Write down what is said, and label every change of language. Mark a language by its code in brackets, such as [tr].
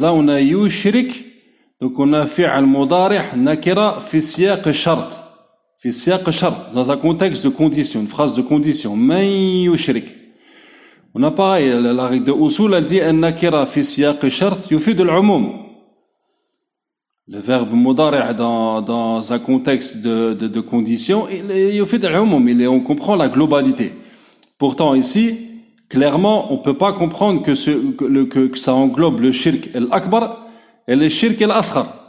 [fr] Là on a [ar] يشرك, [fr] donc on a [ar] فعل مضارع نكرة في سياق الشرط. في سياق الشرط, [fr] dans un contexte de condition, une phrase de condition. [ar] من يشرك, [fr] on a pareil, la règle de [ar] أصول [fr] elle dit [ar] النكرة في سياق الشرط يفيد العموم. [fr] Le verbe mudari' dans un contexte de condition, il est yufid al-umum, on comprend la globalité. Pourtant ici, clairement, on peut pas comprendre que ça englobe le shirk al-akbar et le shirk al-asghar.